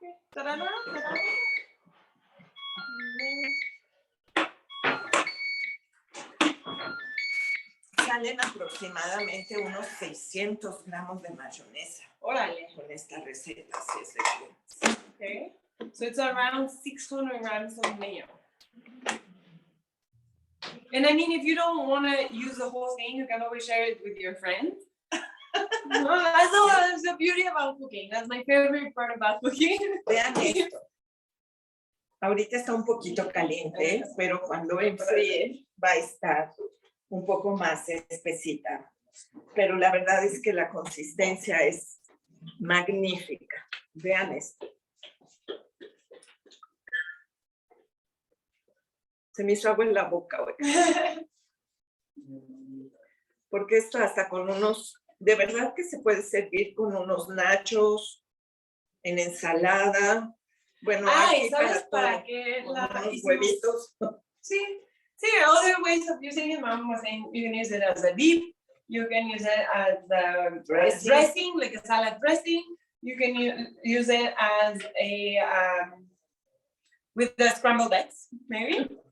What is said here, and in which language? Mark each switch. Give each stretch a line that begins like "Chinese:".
Spanish: ¿Tarara? Salen aproximadamente unos 600 gramos de mayonesa. Órale. Con esta receta, si es de que.
English: Okay. So it's around 600 grams of mayo. And I mean, if you don't want to use the whole thing, you can always share it with your friends. No, that's the beauty about cooking. That's my favorite part about cooking.
Spanish: Vean esto. Ahorita está un poquito caliente, pero cuando enfríe va a estar un poco más espesita. Pero la verdad es que la consistencia es magnífica. Vean esto. Se me hizo agua en la boca hoy. Porque esto hasta con unos, de verdad que se puede servir con unos nachos, en ensalada. Bueno, Ay, aquí ¿sabes para para qué? con unos huevitos.
English: Sí, there are other ways of using it. Mom was saying you can use it as a dip. You can use it as a dressing, like a salad dressing. You can use it as a with the scrambled eggs, maybe.